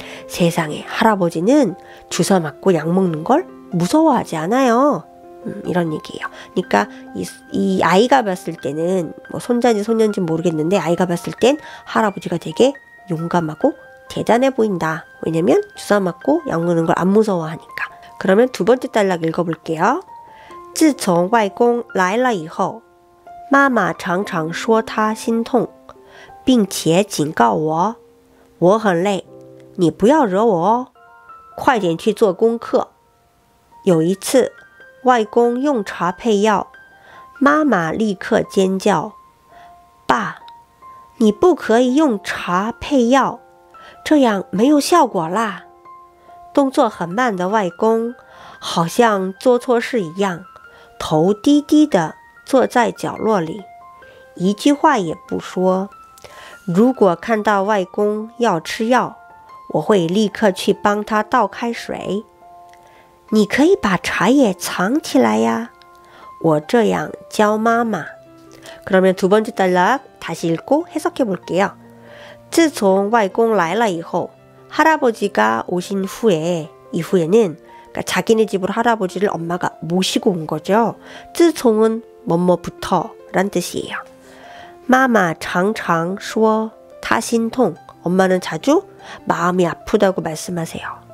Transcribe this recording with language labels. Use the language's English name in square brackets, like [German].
[Korean] 세상에 할아버지는 주사 맞고 약 먹는 걸 무서워하지 않아요. 이런 얘기예요. 그러니까 이 아이가 봤을 때는 뭐 손자인지 손녀인지 모르겠는데 아이가 봤을 땐 할아버지가 되게 용감하고 대단해 보인다. 왜냐면 주사 맞고 약 먹는 걸 안 무서워하니까. 그러면 두 번째 단락 읽어볼게요. [Chinese] 自从外公来了以后妈妈常常说她心痛并且警告我我很累你不要惹我哦快点去做功课有一次外公用茶配药妈妈立刻尖叫爸你不可以用茶配药这样没有效果啦动作很慢的外公好像做错事一样头低低的坐在角落里一句话也不说如果看到外公要吃药我会立刻去帮他倒开水你可以把茶叶藏起来呀我这样教妈妈 [Korean] 그러면 두 번째 단락 다시 읽고 해석해 볼게요. [Chinese] 自从外公来了以后 [Korean] 할아버지가 오신 후에 이후에는 그러니까 자기네 집으로 할아버지를 엄마가 모시고 온 거죠. 自从은 뭐뭐부터 란 뜻이에요. [Chinese] 妈妈常常说她心痛 [Korean] 엄마는 자주 마음이 아프다고 말씀하세요.